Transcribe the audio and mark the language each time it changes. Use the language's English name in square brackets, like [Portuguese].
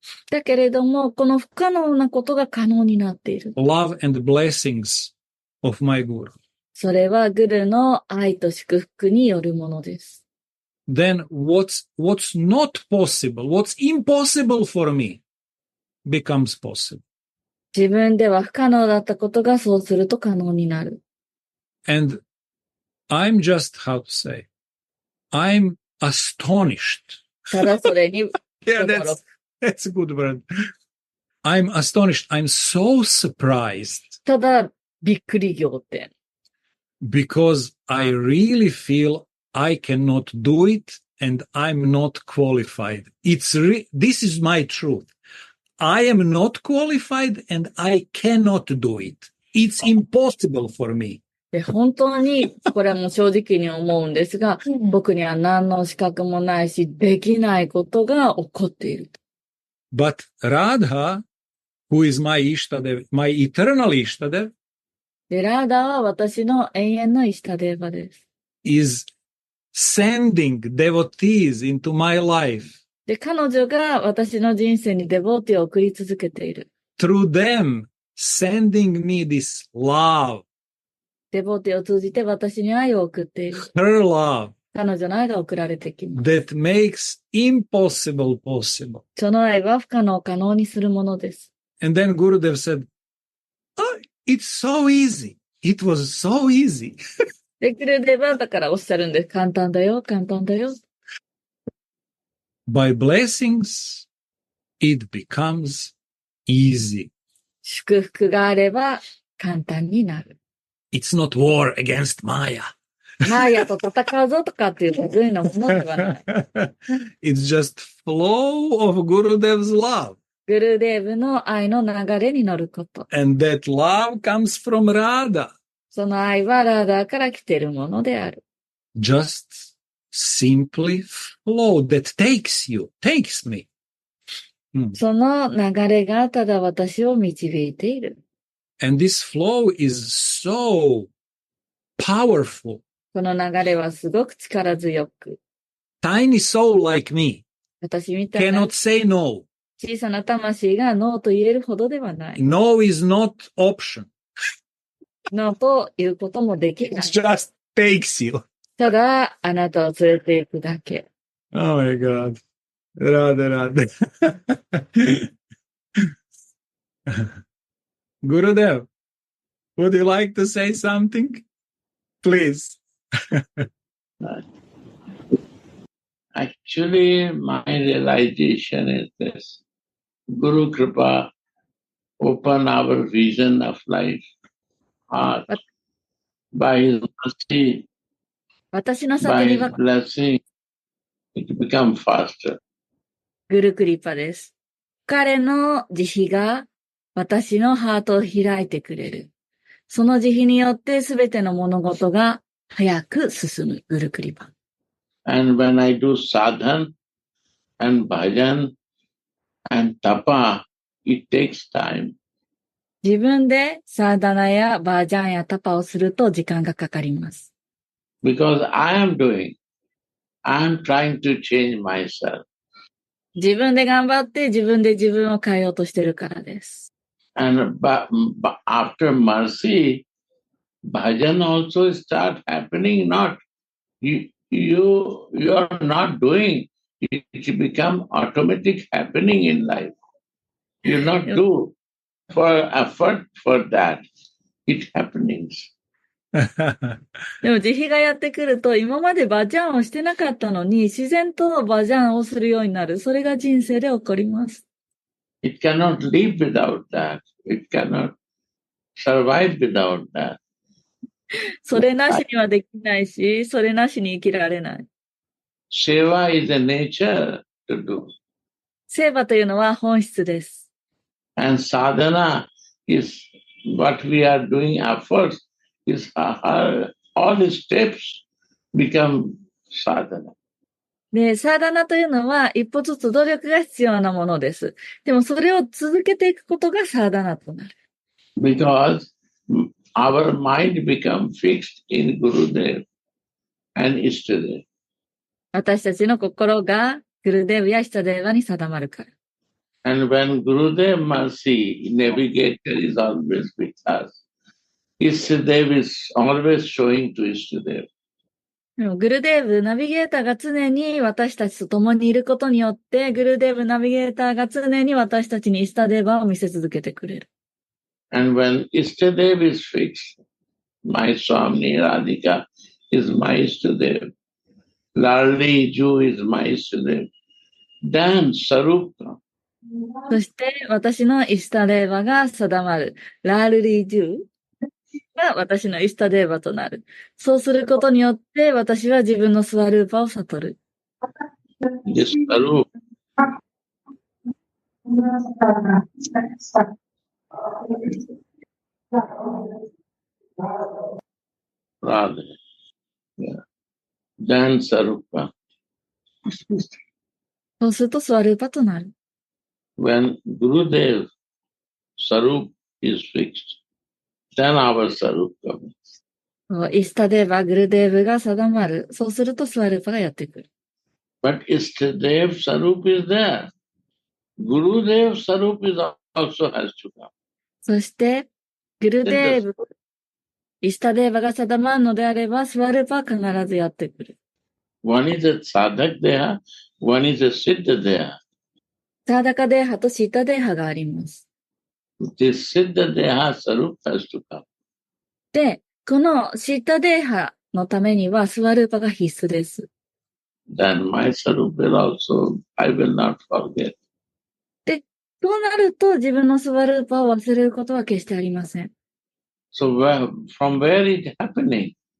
[Japanese] だけれども、この不可能なことが可能になっている。 [English] Love and blessings of my Guru. [Japanese] それはグルの愛と祝福によるものです。 [English] Then what's not possible, what's impossible for me becomes possible. [Japanese] 自分では不可能だったことがそうすると可能になる。 [English] And I'm just, how to say, I'm astonished. [Japanese] ただそれに、 [English] Yeah, [Japanese] 驚く [English] that's a good word. I'm astonished. I'm so surprised [Japanese] ただ、びっくり仰天。 [English] because I really feel I cannot do it and I'm not qualified. This is my truth. I am not qualified and I cannot do it. It's impossible for me. [Japanese] で、本当に、これはもう正直に思うんですが、僕には何の資格もないし、できないことが起こっている。 [English] But Radha, who is my Ishtadev, my eternal Ishtadev, [Japanese] で、ラーダーは私の永遠のイシタデーバです。 [English] is sending devotees into my life. [Japanese] で、彼女が私の人生にデボーティを送り続けている。 [English] Through them, sending me this love, [Japanese] デボーティを通じて私に愛を送っている。 [English] her love, [Japanese] 彼女の愛が送られてきます。 [English] that makes impossible possible. [Japanese] その愛は不可能を可能にするものです。 [English] And then Gurudev said, oh, it's so easy. It was so easy. [Japanese] で、グルデバだからおっしゃるんです。簡単だよ、簡単だよ。 [English] By blessings, it becomes easy. [Japanese] 祝福があれば簡単になる。 [English] It's not war against Maya. [Japanese] マーヤと戦うぞとかっていうそういうのものではない。 [English] It's just flow of Gurudev's love. [Japanese] グルデーブの愛の流れに乗ること。 [English] And that love comes from Radha. [Japanese] その愛はラーダーから来ているものである。 [English] Just simply flow that takes me. [Japanese] その流れがただ私を導いている。 [English] And this flow is so powerful. [Japanese] この流れはすごく力強く。 [English] Tiny soul like me [Japanese] 私みたいな [English] cannot say no. [Japanese] 小さな魂がノーと言えるほどではない。 [English] No is not option. [Japanese] ノーということもできな [English] It [Japanese] い。 [English] just takes you. [Japanese] ただ、あなたを連れて行くだけ。 [English] Oh my God. Radha. Gurudev, would you like to say something? Please. Actually, my realization is this. Guru Kripa open our vision of life. By his mercy, [Japanese] 私の [English] by [Japanese] 先に [English] his [Japanese] は [English] blessing, it becomes faster. [Japanese] グルクリパです。彼の慈悲が私のハートを開いてくれる。その慈悲によってすべての物事が早く進む。グルクリパ。 [English] And when I do sadhan and bhajan and tapa, it takes time. [Japanese] 自分でサーダナやバージャンやタパをすると時間がかかります。 [English] Because I am trying to change myself. [Japanese] 自分で頑張って自分で自分を変えようとしてるからです。 [English] And after mercy, bhajan also start happening. Not you are not doing it. It become automatic happening in life. You not do for effort for that. It happenings. [Japanese] でも慈悲がやってくると今までバージャンをしてなかったのに自然とバージャンをするようになる。それが人生で起こります。 [English] It cannot live without that. It cannot survive without that. [Japanese] それなしにはできないし、それなしに生きられない。 [English] Seva is a nature to do. [Japanese] セーバというのは本質です。 [English] And sadhana is what we are doing efforts is all the steps become sadhana. [Japanese] で、サーダナというのは一歩ずつ努力が必要なものです。でもそれを続けていくことがサーダナとなる。 [English] Because our mind becomes fixed in Gurudev and Ishtadev. [Japanese] 私たちの心がグルデーブやイシタデーバに定まるから。 [English] And when Gurudev mercy navigator is always with us, Ishtadev is always showing to Ishtadev. [Japanese] でもグルデーブナビゲーターが常に私たちと共にいることによって、グルデーブナビゲーターが常に私たちにイシタデーバを見せ続けてくれる。 [English] And when Ishtadev is fixed, my Swami Radhika is my Istadev. Lalli Ju is my Istadev. Then Sarupa. [Japanese] そして私のイスタデーバが定まる。ラールリージューが私のイスタデーバとなる。そうすることによって私は自分のスワルーパを悟る。 [English] This Sarup. Radha. Yeah. Then Sarupa. [Japanese] そうするとスワルーパとなる。 [English] When Gurudev Sarup is fixed, then our Sarup comes. [Japanese] イスタデーバ、グルデーブが定まる。そうするとスワルーパがやってくる。 [English] But Istadev Sarup is there. Gurudev Sarup is also has to come. [Japanese] そして、グルデーブ、イスタデーバが定まるのであれば、スワルーパは必ずやってくる。 [English] One is a sadhak deha, one is a siddha deha. [Japanese] サーダカデーハとシータデーハがあります。 [English] This siddha deha Sarup has to come. [Japanese] で、このシータデーハのためにはスワルーパが必須です。 [English] Then my Sarup will also, I will not forget. [Japanese] で、そうなると自分のスワルーパを忘れることは決してありません。 [English] So from where is it happening?